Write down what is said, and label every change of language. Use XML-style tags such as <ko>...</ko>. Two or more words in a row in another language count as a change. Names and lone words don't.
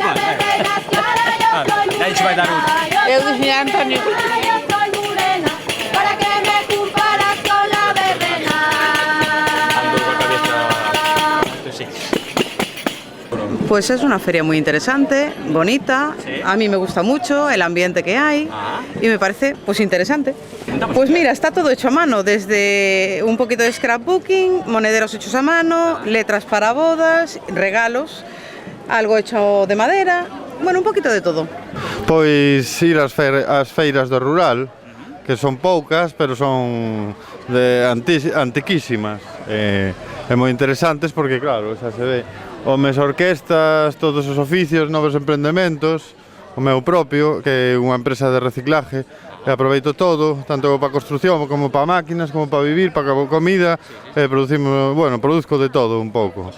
<gl>Aí se vai dar un. Eu dixen a Antonio.</gl> <es>Pues es una feria muy interesante, bonita, a mí me gusta mucho el ambiente que hay y me parece pues interesante. Pues mira, está todo hecho a mano, desde un poquito de scrapbooking, monederos hechos a mano, letras para bodas, regalos, algo hecho de madera, bueno, un poquito de todo.</es> <gl>Pois ir ás feiras do rural, que son poucas, pero son antiquísimas, e moi interesantes porque, claro, xa se ve homes orquestas, todos os oficios, novos empreendementos, o meu propio, que é unha empresa de reciclaje, e aproveito todo, tanto para construción como para máquinas, como para vivir, para comida, producimos, bueno, produzco de todo un pouco.</gl>